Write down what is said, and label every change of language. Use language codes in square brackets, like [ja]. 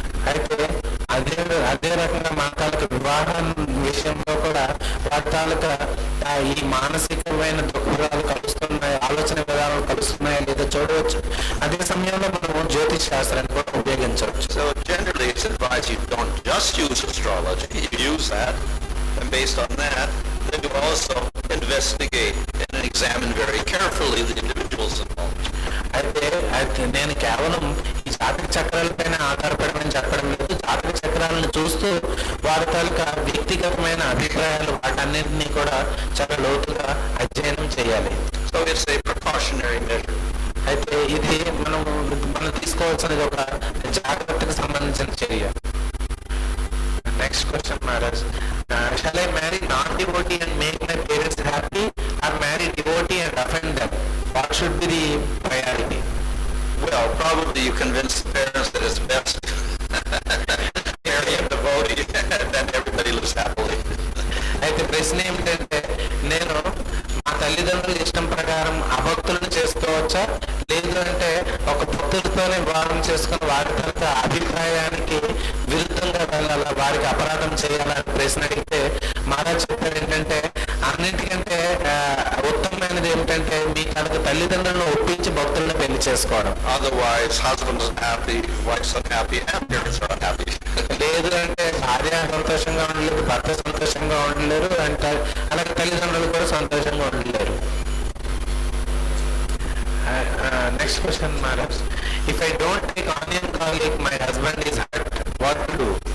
[te] అయితే అదే రకంగా మన తాలూకా వివాహం విషయంలో కూడా వారి తాలూకా ఈ మానసికమైన దృక్పథాలు కలుస్తున్నాయి, ఆలోచన విధానాలు కలుస్తున్నాయా లేదా చూడవచ్చు. అదే సమయంలో మనం జ్యోతిష్ శాస్త్రాన్ని కూడా ఉపయోగించవచ్చు. [en] So generally it's advised you don't just use astrology, you use that, and based on that, then you also investigate and examine very carefully the individuals involved. [te] అయితే నేను కేవలం ఈ జాతక చక్రాలపైన ఆధారపడమని చెప్పడం లేదు. జాతక చక్రాలను చూస్తూ వారి తాలూకా వ్యక్తిగతమైన అభిప్రాయాలు వాటన్నింటినీ కూడా చాలా లోతుగా అధ్యయనం చేయాలి. [en] So it's a precautionary measure. [te] అయితే ఇది మనం తీసుకోవాల్సినది ఒక జాగ్రత్తకు సంబంధించిన చర్య. [en] Next question Maharaj, shall I marry non-devotee and make my parents happy, or marry devotee and offend them? What should be the priority? Well, probably you convince the parents that it's best to marry a devotee, then everybody lives happily. [te] అయితే ప్రశ్న ఏమిటంటే, నేను మా తల్లిదండ్రుల ఇష్టం ప్రకారం అభక్తులను చేసుకోవచ్చా, లేదు అంటే ఒక భక్తులతోనే వివాహం చేసుకుని వారి తన అభిప్రాయానికి విరుద్ధంగా వెళ్ళాలా, వారికి అపరాధం చేయాలని ప్రశ్న అడిగితే మహారాజ్ చెప్పారు ఏంటంటే, అన్నింటికంటే ఉత్తమమైనది ఏమిటంటే మీ తనకు తల్లిదండ్రులను ఒప్పించి భక్తులను పెళ్లి చేసుకోవడం. [en] Otherwise, husband's unhappy, wife's unhappy, and parents are unhappy. [te] లేదు అంటే భార్య సంతోషంగా ఉండలేరు, భర్త సంతోషంగా ఉండలేరు, అంటే అలాగే తల్లిదండ్రులు కూడా సంతోషంగా ఉండలేరు. [en] Next question Maharaj, if I don't take onion garlic, my husband is hurt, what to do?